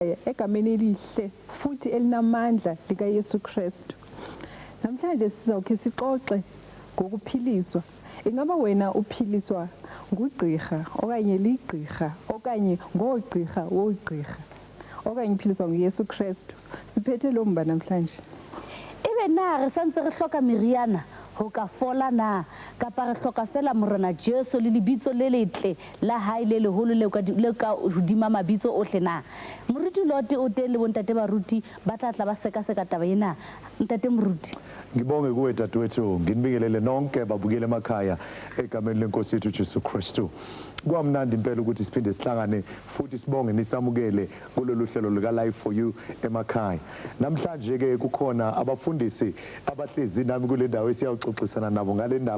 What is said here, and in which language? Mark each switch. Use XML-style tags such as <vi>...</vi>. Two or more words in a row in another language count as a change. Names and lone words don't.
<zu>egameni elihle futhi elinamandla lika Yesu Kristu. Namhlanje sizawukhe sixoxe ngokuphiliswa.</zu> <xh>Ingaba wena uphiliswa ngugqirha okanye ligqirha okanye ngogqirha wogqirha okanye uphiliswa nguYesu Kristu? Siphethe lo mba namhlanje.</xh> <st>Ebe na re santse re hloka meriana ho ka fola na kapa re hloka fela morena Jesu le lebitso le letle la hae le leholo le ka hodima mabitso ohle na? Moruti Lote o teng le bontate baruti ba tla ba seka taba ena. Ntate Moruti,</st> <zu>ngibonge kuwe dadewethu, nginibingelele nonke babukele emakhaya egameni lenkosi yethu Jesu Kristu. Kwamnandi impela ukuthi siphinde sihlangane futhi sibonge nisamukele kulolu hlelo lika Life for You emakhaya. Namhlanje ke kukhona abafundisi abahlezi nami kule ndawo esiyawuxoxisana nabo ngale ndaba.</zu>